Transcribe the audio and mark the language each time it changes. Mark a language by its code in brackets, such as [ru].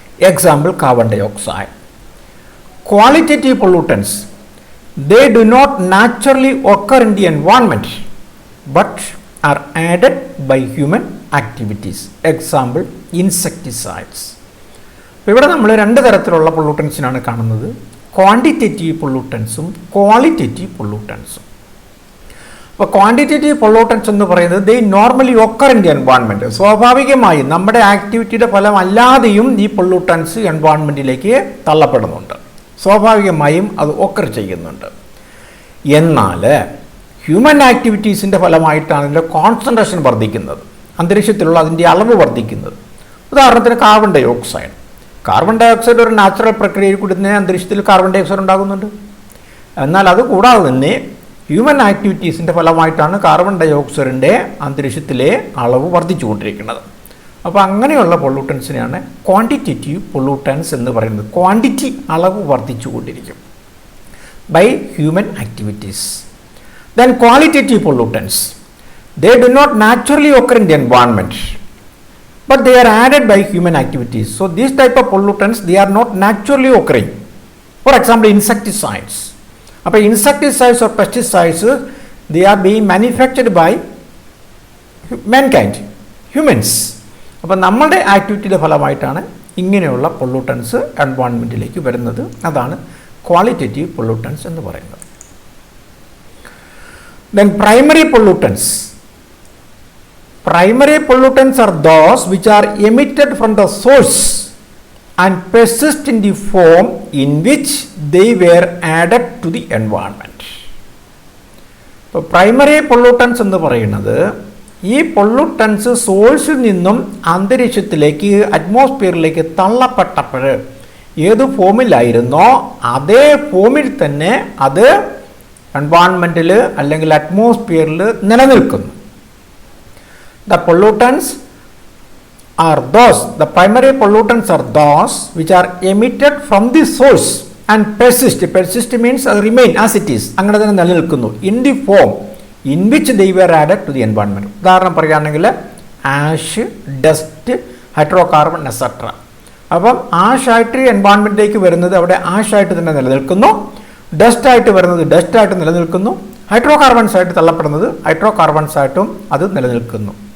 [en] Example: carbon dioxide. Qualitative pollutants: they do not naturally occur in the environment but are added by human activities. Example: insecticides. [ml] അപ്പോൾ ഇവിടെ നമ്മൾ രണ്ട് തരത്തിലുള്ള പൊള്യൂട്ടൻസിനാണ് കാണുന്നത്: quantitative പൊള്യൂട്ടൻസും qualitative പൊള്യൂട്ടൻസും. അപ്പോൾ quantitative pollutants എന്ന് പറയുന്നത് [en] They normally occur in the environment. [ml] സ്വാഭാവികമായും നമ്മുടെ ആക്ടിവിറ്റിയുടെ ഫലമല്ലാതെയും ഈ പൊള്യൂട്ടൻസ് എൻവയോൺമെൻറ്റിലേക്ക് തള്ളപ്പെടുന്നുണ്ട്, സ്വാഭാവികമായും അത് ഒക്കർ ചെയ്യുന്നുണ്ട്. എന്നാൽ ഹ്യൂമൻ ആക്ടിവിറ്റീസിൻ്റെ ഫലമായിട്ടാണ് ഇതിൻ്റെ കോൺസെൻട്രേഷൻ വർദ്ധിക്കുന്നത്, അന്തരീക്ഷത്തിലുള്ള അതിൻ്റെ അളവ് വർദ്ധിക്കുന്നത്. ഉദാഹരണത്തിന് carbon dye oxide. Carbon dye oxide ഒരു നാച്ചുറൽ പ്രക്രിയയിൽ കൂടി തന്നെ അന്തരീക്ഷത്തിൽ കാർബൺ ഡൈ ഓക്സൈഡ് ഉണ്ടാകുന്നുണ്ട്. എന്നാൽ അത് കൂടാതെ തന്നെ ഹ്യൂമൻ ആക്ടിവിറ്റീസിൻ്റെ ഫലമായിട്ടാണ് കാർബൺ ഡൈ ഓക്സൈഡിൻ്റെ അന്തരീക്ഷത്തിലെ അളവ് വർദ്ധിച്ചുകൊണ്ടിരിക്കുന്നത്. അപ്പോൾ അങ്ങനെയുള്ള പൊള്യൂട്ടൻസിനെയാണ് ക്വാണ്ടിറ്റേറ്റീവ് പൊള്യൂട്ടൻസ് എന്ന് പറയുന്നത്. ക്വാണ്ടിറ്റി, അളവ് വർദ്ധിച്ചുകൊണ്ടിരിക്കും [en] By human activities. Then qualitative pollutants: they do not naturally occur in the environment but they are added by human activities. So these type of pollutants, they are not naturally occurring. For example, insecticides. അപ്പോൾ insecticides or pesticides, they are being manufactured by mankind, humans. [ml] അപ്പോൾ നമ്മുടെ ആക്ടിവിറ്റിയുടെ ഫലമായിട്ടാണ് ഇങ്ങനെയുള്ള pollutants എൻവയോൺമെൻറ്റിലേക്ക് വരുന്നത്. അതാണ് qualitative pollutants എന്ന് പറയുന്നത്. [en] Then primary pollutants. Primary pollutants are those which are emitted from the source and persist in the form in which they were added to the environment. [ml] ഇപ്പോൾ primary pollutants എന്ന് പറയുന്നത് ഈ pollutants സോഴ്സിൽ നിന്നും അന്തരീക്ഷത്തിലേക്ക് അറ്റ്മോസ്ഫിയറിലേക്ക് തള്ളപ്പെട്ടപ്പോൾ ഏത് ഫോമിലായിരുന്നോ അതേ ഫോമിൽ തന്നെ അത് എൻവയോൺമെൻറ്റിൽ അല്ലെങ്കിൽ അറ്റ്മോസ്ഫിയറിൽ നിലനിൽക്കുന്നു. [en] The pollutants are those, the primary pollutants are those which are emitted from the source and persist. Persist means remain as it is. [ml] അങ്ങനെ തന്നെ നിലനിൽക്കുന്നു. [en] In the form in which they were added to the environment. [ml] ഉദാഹരണം പറയുകയാണെങ്കിൽ ash, dust, hydrocarbon etcetera. അപ്പം ആഷായിട്ട് എൻവയോൺമെൻറ്റിലേക്ക് വരുന്നത് അവിടെ ആഷായിട്ട് തന്നെ നിലനിൽക്കുന്നു, ഡസ്റ്റായിട്ട് വരുന്നത് ഡസ്റ്റായിട്ട് നിലനിൽക്കുന്നു, ഹൈഡ്രോകാർബൺസ് ആയിട്ട് തള്ളപ്പെടുന്നത് ഹൈഡ്രോകാർബൺസ് ആയിട്ടും അത് നിലനിൽക്കുന്നു.